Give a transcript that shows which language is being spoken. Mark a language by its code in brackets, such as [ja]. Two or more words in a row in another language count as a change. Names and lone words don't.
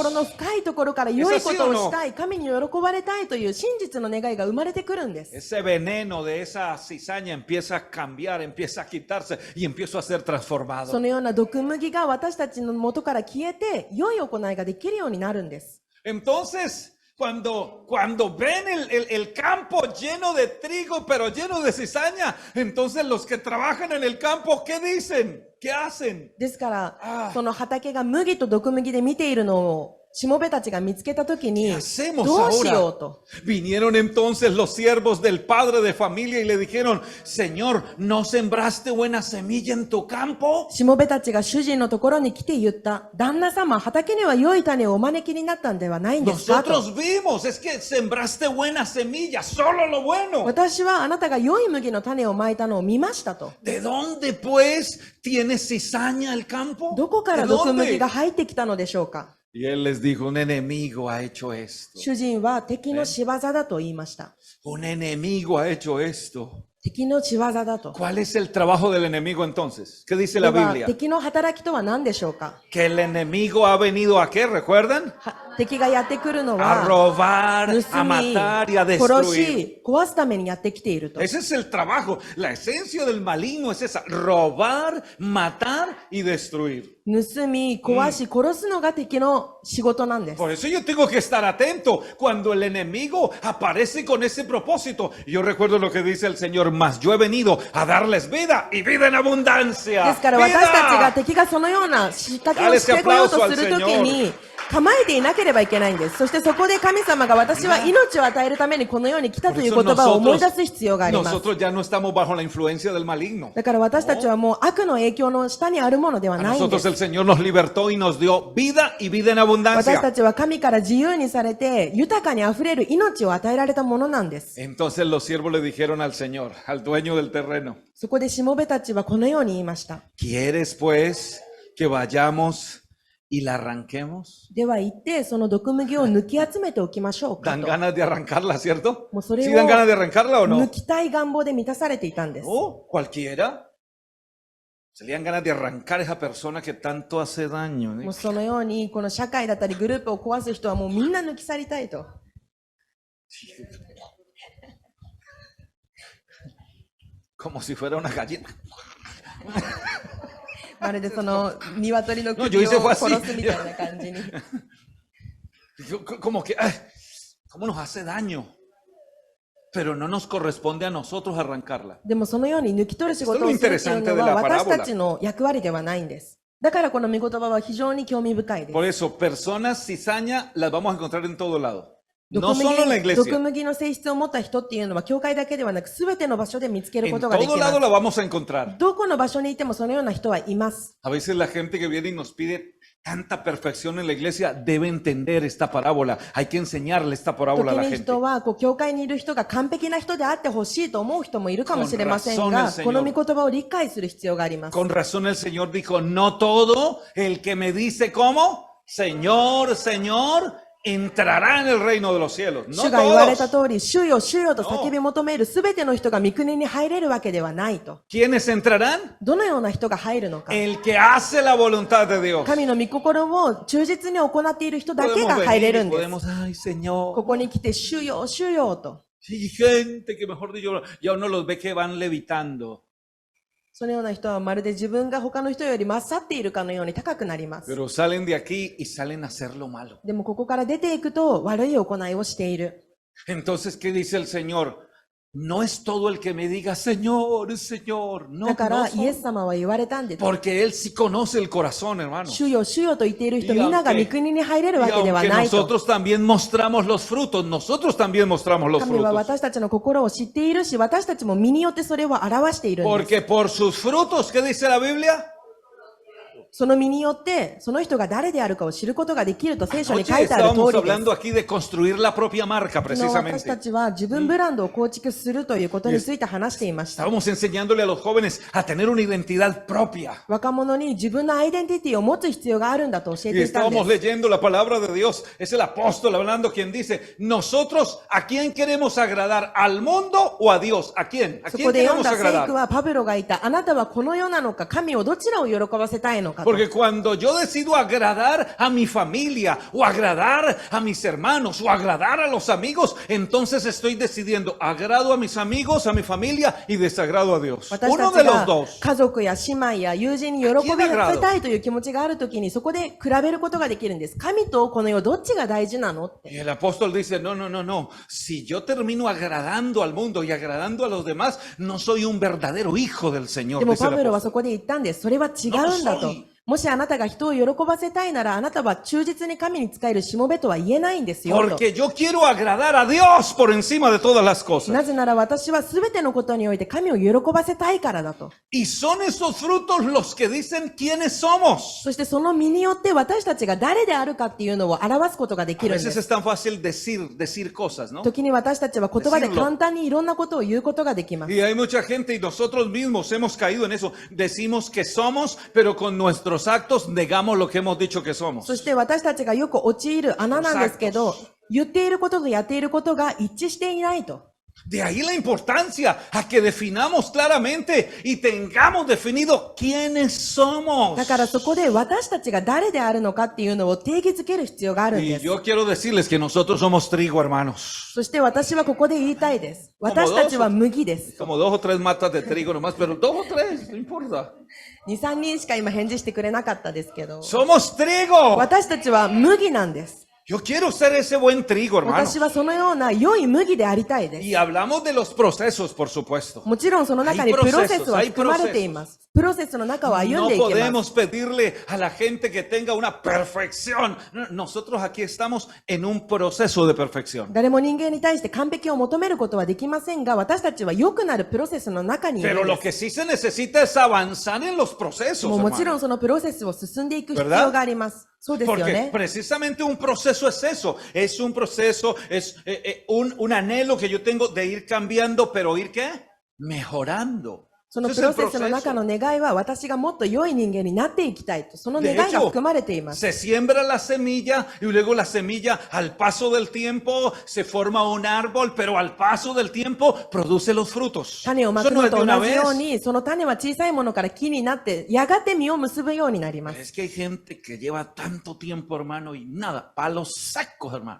[ja] 心の深いところから良いことをしたい、神に喜ばれたいという真実の願いが生まれてくるんです。 [es] Ese veneno de esa cizaña empieza a cambiar, empieza a quitarse y empiezo a ser [ja] そ [es] transformado. [ja] のような毒麦が私たちの元から消えて、良い行いができるようになるんです。 [es] Entonces, cuando ven el campo lleno de trigo, pero lleno de cizaña, entonces los que trabajan en el campo, ¿qué dicen? ¿Qué hacen? [ja] ですから、その畑が麦と毒麦で見ているのを、しもべたちが見つけたときに、 [es] ¿Qué hacemos [ja] どうしよ [es] ahora? [ja] うと。 [es] Vinieron entonces los siervos del padre de familia y le dijeron, Señor, ¿no sembraste buena semilla en tu campo? [ja] しもべたちが主人のところに来て言った。旦那様、畑には良い種をお招きになったんではないんですかと。 [es] Nosotros vimos, es que sembraste buena semilla, solo lo bueno. [ja] 私はあなたが良い麦の種をまいたのを見ましたと。 [es] ¿De dónde pues tiene cizaña el campo? [ja] どこか [es] ¿De [ja] ら毒麦 [es] dónde? [ja] が入ってきたのでしょうか。 [es] Y él les dijo, un enemigo ha hecho esto. [ja] 主人は敵の仕業だと言いました。 [es] Un enemigo ha hecho esto. [ja] 敵の仕業だと。 [es] ¿Cuál es el trabajo del enemigo entonces? ¿Qué dice [ja] で [es] la [ja] は [es] Biblia? [ja] 敵の働きとは何でしょうか。 [es] Que el enemigo ha venido a qué, ¿recuerdan? [ja] 敵がやってくるの [es] A [ja] は、 [es] robar, [ja] 盗 [es] a [ja] み、 [es] matar y a [ja] 殺 [es] destruir. [ja] し、壊すためにやってきていると。 [es] Ese es el trabajo. La esencia del maligno es esa, robar, matar y destruir. [ja] 盗み、壊し、殺すのが敵の仕事なんです。 [es] Por eso yo tengo que estar atento cuando el enemigo aparece con ese propósito. Yo recuerdo lo que dice el Señor, mas yo he venido a darles vida y vida en [ja] で [es] abundancia. [ja] すから私たちが [es] ¡Vida! [ja] 敵がそのような仕掛けをしてこようとするときに構えていなければいけないんです。そしてそこで神様が私は命を与えるためにこのように来た [es] Por [ja] という [es] eso [ja] 言葉を思い出す必要があります。 [es] nosotros ya no estamos bajo la influencia del maligno. [ja] だから私たちはもう悪の影響の下にあるものでは [es] A [ja] ないんで [es] nosotros [ja] す。 [es] el Señor nos libertó y nos dio vida y vida en [ja] 私た [es] abundancia. [ja] ちは神から自由にされて豊かに溢れる命を与えられたものなんです。 [es] Entonces los siervos le dijeron al Señor, al dueño del terreno, [ja] そこでしもべたちはこのように言いました。 [es] ¿quieres pues que vayamos y la arranquemos? [ja] では行ってその毒麦を抜き集めておきましょうか [es] Dan [ja] と。 [es] ganas de arrancarla, ¿cierto? [ja] もうそれ [es] ¿Sí dan [ja] を [es] ganas de arrancarla o no? [ja] 抜きたい願望で満たされていたんです。 [es] ¿O cualquiera? Se le dan ganas de arrancar a esa persona que tanto hace daño. [ja] もうそのようにこの社会だったりグループを壊す人はもうみんな抜き去りたいと。 [es] Como si fuera una gallina. [ja] まるでその鶏の [es] No, [ja] 首 [es] yo [ja] を [es] hice fue [ja] 殺 [es] así. [ja] すみたいな感じに。 [es] Como que, ay, ¿cómo nos hace daño? Pero no nos corresponde a nosotros arrancarla. [ja] でもそのように抜き取る仕事をするっていうのは私たちの役割ではないんです。だからこの御言葉は非常に興味深いです。 [es] Por eso, personas cizaña las vamos a encontrar en todo lado. [ja] 毒 [es] No solo en la [ja] 麦毒 [es] iglesia. [ja] 麦の性質を持った人っていうのは教会だけではなく全ての場所で見つける [es] En [ja] ことができ [es] todo [ja] ま [es] lado [ja] す。 [es] la vamos a encontrar. [ja] どこの場所にいてもそのような人はいます。 [es] A veces la gente que viene y nos pide tanta perfección en la iglesia debe entender esta parábola. Hay que enseñarle esta [ja] 時 [es] parábola a la [ja] に [es] gente. [ja] 人は教会にいる人が完璧な人であってほしいと思う人もいるかもしれません [es] Con razón [ja] が [es] el Señor [ja] この御言葉を理解する必要があります。 [es] Con razón el Señor dijo, no todo el que me dice cómo, Señor, Señor, entrará en el reino de los cielos. No [ja] 主が言われた [es] todos. [ja] 通り、主よ主よと叫び求めるすべての人が御国に入れるわけではないと。 [es] ¿Quiénes entrarán? [ja] どのような人が入るのか。 [es] El que hace la voluntad de Dios. [ja] 神の御心を忠実に行っている人だけ [es] Podemos [ja] が入れ [es] venir [ja] る [es] y [ja] んです。 [es] podemos, ay [ja] こ [es] Señor. [ja] こに来て、主よ主よと。 [es] Y gente que mejor dicho, ya uno los ve que van levitando. [ja] そのような人はまるで自分が他の人より勝っているかのように高くなります。 [es] Pero salen de aquí y salen a hacer lo malo. [ja] でもここから出ていくと悪い行いをしている。 [es] Entonces, ¿qué dice el Señor? No es todo el que me diga, Señor, Señor. No, [ja] だか [es] no [ja] らイエ [es] son. [ja] ス様は言われたんです。 [es] Porque Él sí conoce el corazón, hermano. [ja] 主よ主よと言っている人 [es] Y [ja] みんなが [es] aunque- [ja] 御国に入れる [es] Y [ja] わけでは [es] aunque [ja] ないと。 [es] nosotros también mostramos los frutos, nosotros también mostramos los [ja] 神は [es] frutos. [ja] 私たちの心を知っているし、私たちも身によってそれを表しているんです。 [es] Porque por sus frutos, ¿qué dice la Biblia? [ja] その身によって、その人が誰であるかを知ることができると聖書に [es] Anoche [ja] 書いてある [es] estábamos [ja] 通りです。 [es] hablando aquí de construir la propia marca, [ja] 昨日私た [es] precisamente. [ja] ちは自分ブランドを構築するということについて話していました。 [es] Estábamos enseñándole a los jóvenes a tener una identidad propia. [ja] 若者に自分のアイデンティティを持つ必要があるんだと教え [es] Y [ja] ていたんで [es] estábamos [ja] す。 [es] leyendo la palabra de Dios. Es el apóstol hablando quien dice, nosotros, ¿a quién queremos agradar? ¿Al mundo o a Dios? ¿A quién? ¿A [ja] そ [es] quién [ja] こで読ん [es] queremos [ja] だ聖句 [es] agradar? [ja] はパブロがいた。あなたはこの世なのか、神をどちらを喜ばせたいのかと。 [es] Porque cuando yo decido agradar a mi familia o agradar a mis hermanos o agradar a los amigos, entonces estoy decidiendo agrado a mis amigos, a mi familia y desagrado a Dios. [ja] 私 [es] Uno [ja] た [es] de [ja] ち [es] los [ja] が [es] dos. [ja] 家族や姉妹や友人に喜びさせたいという気持ちがあるときにそこで比べることができるんです。神とこの世どっちが大事なのって。 [es] Y el apóstol dice, no, no, no, no. Si yo termino agradando al mundo y agradando a los demás, no soy un verdadero hijo del Señor. [ja] でも [es] Dice [ja] パ [es] el [ja] ブロは [es] apóstol. [ja] そこで言ったんです。それは違うんだと。もしあなたが人を喜ばせたいならあなたは忠実に神に仕えるしもべとは言えないんですよと。 [es] Porque yo quiero agradar a Dios por encima de todas las cosas. [ja] なぜなら私は全てのことにおいて神を喜ばせたいからだと。 [es] Y son esos frutos los que dicen quiénes somos. [ja] そしてその身によって私たちが誰であるかっていうのを表すことがで [es] A [ja] きるんで [es] veces [ja] す。 [es] es tan fácil decir cosas, ¿no? [ja] 時に私たちは言葉で簡単にいろんなことを言うことができます。 [es] Y hay mucha gente y nosotros mismos hemos caído en eso. Decimos que somos, pero con nuestros actos negamos lo que hemos dicho que somos. [ja] そして私たちがよく陥る穴なんですけど、言っていることとやっていることが一致していないと。 [es] De ahí la importancia a que definamos claramente y tengamos definido quiénes somos. [ja] だからそこで私たちが誰であるのかっていうのを定義づける必要があるん [es] Y [ja] です。 [es] yo quiero decirles que nosotros somos trigo, hermanos. [ja] そして私はここで言いたいです。私たちは麦です。 [es] Como 2 o 3 matas de trigo nomás, pero 2 o 3, no importa. [ja] 2、3 人しか今返事してくれなかったですけど、 [es] Somos trigo. [ja] 私たちは麦なんです。 [es] Yo quiero ser ese buen trigo, hermano. [ja] 私はそのような良い麦でありたいです。 [es] Y hablamos de los procesos, por supuesto. [ja] もちろんその中にプロセスは含まれています。プロセスの中を歩ん [es] No [ja] でいけます。 [es] podemos pedirle a la gente que tenga una perfección. Nosotros aquí estamos en un proceso de perfección. [ja] 誰も人間に対して完璧を求めることはできませんが、私たちは良くなるプロセスの中にいる [es] Pero [ja] ん [es] lo [ja] で [es] que [ja] す。 [es] sí se necesita es avanzar en los procesos. [ja] もうもちろ [es] hermano. [ja] んそのプロセスを進んでいく必要があります。そうですよ [es] Porque [ja] ね。 [es] precisamente un proceso es eso. Es un proceso, es un anhelo que yo tengo de ir cambiando, pero ir ¿qué? Mejorando. [ja] その [es] Ese [ja] プ [es] es el [ja] ロセスの中の願いは私がもっと良い人間になっていきたいと、その願いが含まれています。 [es] Se siembra la semilla y luego la semilla al paso del tiempo se forma un árbol, pero al paso del tiempo produce los frutos. [ja] 種をま [es] Eso [ja] く [es] no [ja] の [es] es de [ja] と [es] una [ja] 同じよう [es] vez. [ja] に、その種は小さいものから木になって、やがて実を結ぶようになりま [es] Es [ja] す。 [es] que hay gente que lleva tanto tiempo, hermano, y nada, palos secos, hermano.